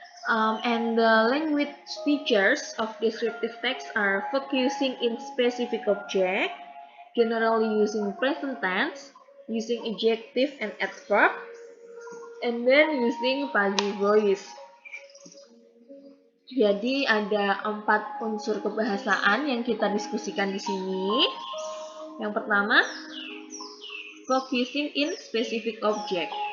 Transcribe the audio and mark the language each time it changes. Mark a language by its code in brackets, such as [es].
[en] And the language features of descriptive text are focusing in specific object, generally using present tense, using adjective and adverb, and then using passive voice. [id] Jadi ada 4 unsur kebahasaan yang kita diskusikan di sini. Yang pertama, [en] focusing in specific object.